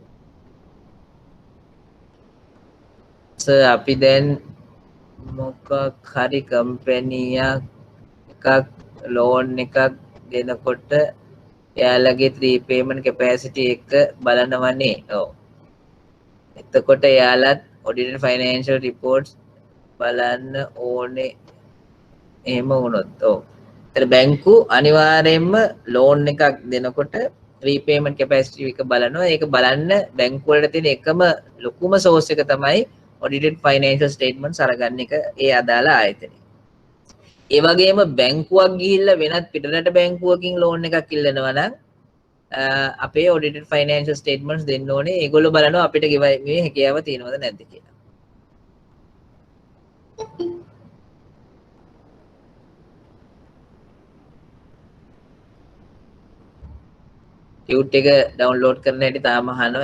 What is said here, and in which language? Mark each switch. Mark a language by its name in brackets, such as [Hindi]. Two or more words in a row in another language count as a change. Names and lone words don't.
[Sinhala] අපි දැන් මොකක් හරි කම්පැනියක් එකක් ලෝන් එකක් දෙනකොට එයාලගේ 3 [English] payment capacity [Sinhala] එක බලනවනේ. ඔව්. එතකොට එයාලත් [English] audited financial reports [Sinhala] බලන්න ඕනේ. එහෙම වුණොත් ඔව්. ඒතර බැංකු අනිවාර්යයෙන්ම ලෝන් එකක් දෙනකොට [English] repayment capacity [Sinhala] එක බලනවා. ඒක බලන්න බැංකු වලට තියෙන එකම ලොකුම source එක තමයි [English] audited financial statements [Sinhala] අරගන්න එක ඒ අදාළ ආයතනයේ. ඒ වගේම බැංකුවක් ගිහිල්ලා වෙනත් පිටරට බැංකුවකින් ලෝන් එකක් ඉල්ලනවා නම් අපේ [English] audited financial statements [Sinhala] දෙන්න ඕනේ. ඒගොල්ලෝ බලනවා අපිට මේ හැකියාව තියෙනවද නැද්ද කියලා. ටියුට් එක ඩවුන්ලෝඩ් කරන හැටි තාම අහනවා.